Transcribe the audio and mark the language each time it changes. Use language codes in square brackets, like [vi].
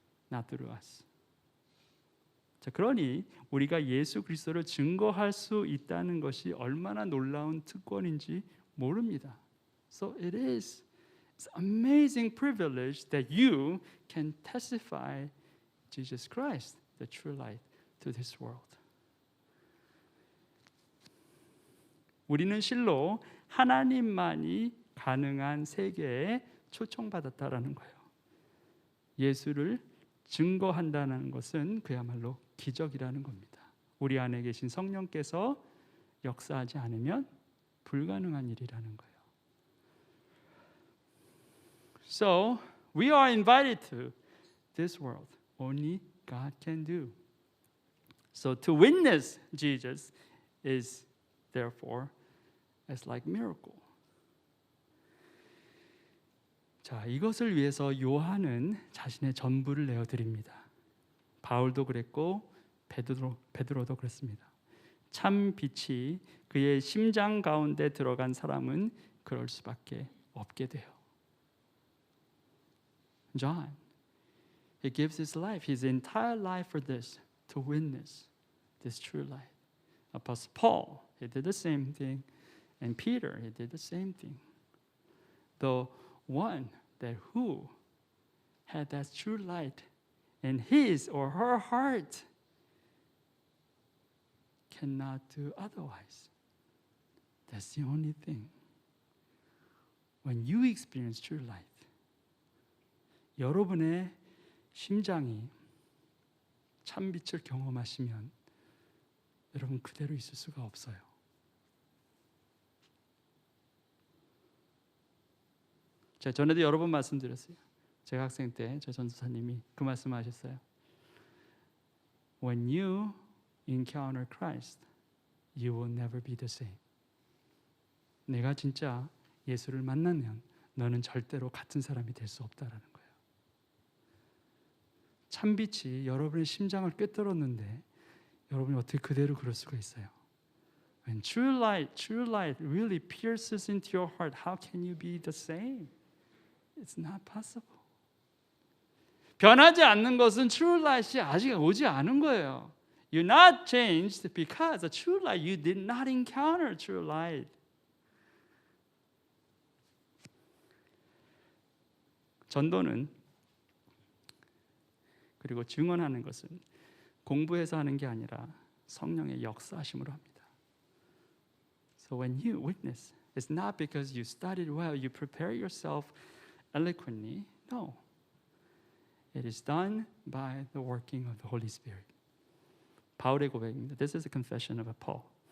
[en] not through us. [ko] 자, 그러니 우리가 예수 그리스도를 증거할 수 있다는 것이 얼마나 놀라운 특권인지 모릅니다. [en] So it is an amazing privilege that you can testify Jesus Christ, the true light, to this world. [ko] 우리는 실로 하나님만이 가능한 세계에 초청받았다라는 거예요. 예수를 증거한다는 것은 그야말로 기적이라는 겁니다. 우리 안에 계신 성령께서 역사하지 않으면 불가능한 일이라는 거예요. [en] So we are invited to this world. Only God can do. So to witness Jesus is therefore as like miracle. [ko] 자, 이것을 위해서 요한은 자신의 전부를 내어 드립니다. 바울도 그랬고 베드로도 그랬습니다. 참 빛이 그의 심장 가운데 들어간 사람은 그럴 수밖에 없게 돼요. [en] John, he gives his life, his entire life for this, to witness this true light. Apostle Paul, he did the same thing, and Peter, he did the same thing. The one that who had that true light in his or her heart cannot do otherwise. That's the only thing. When you experience true light, [ko] 여러분의 심장이 참빛을 경험하시면 여러분 그대로 있을 수가 없어요. 제가 전에도 여러 번 말씀드렸어요. 제가 학생 때 저 전도사님이 그 말씀하셨어요. [en] When you encounter Christ, you will never be the same. [ko] 내가 진짜 예수를 만나면 너는 절대로 같은 사람이 될 수 없다라는 거예요. 참빛이 여러분의 심장을 꿰뚫었는데 여러분이 어떻게 그대로 그럴 수가 있어요? [en] When true light really pierces into your heart, how can you be the same? It's not possible. [ko] 변하지 않는 것은 true light이 아직 오지 않은 거예요. [en] You're not changed because the true light, you did not encounter true light. [ko] 전도는 그리고 증언하는 것은 공부해서 하는 게 아니라 성령의 역사하심으로 합니다. [en] So when you witness, it's not because you studied well, you prepare yourself eloquently. No. It is done by the working of the Holy Spirit. [ko] 바울의 고백입니다. [en] This is a confession of Paul.